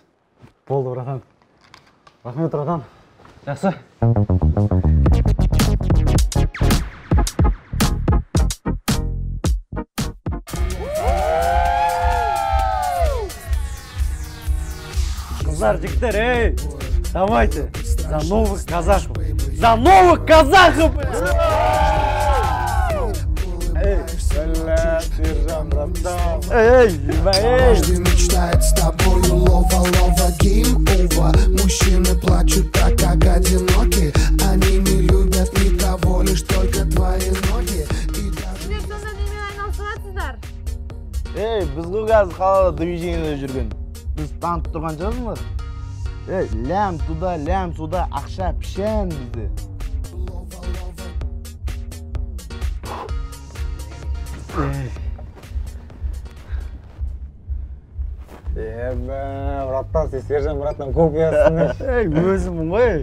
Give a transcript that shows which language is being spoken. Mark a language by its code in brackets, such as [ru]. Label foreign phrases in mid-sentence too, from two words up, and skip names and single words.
[kk] Болды, братан. Рахмет, братан. Жақсы. Қыздар, жігіттер, ей! [ru] Давайте! За новых казахов! За новых казахов! Эй, сержант, братан! Эй, Каждый мечтает с тобою [en] love game over. [ru] Мужчины плачут так, как одиноки. Они не любят никого, лишь только твои ноги. [kk] Сіздер сонда немен айналысыватсыздар? Ей, біз ғой қазір қалада движениеде жүрген. Біз танып тұрған жазыңдар. [ru] Ей, лям туда, лям сюда, [kk] ақша пішен бізде. Братан, сен сержан братан копиясың. Ей, өзімін ғой.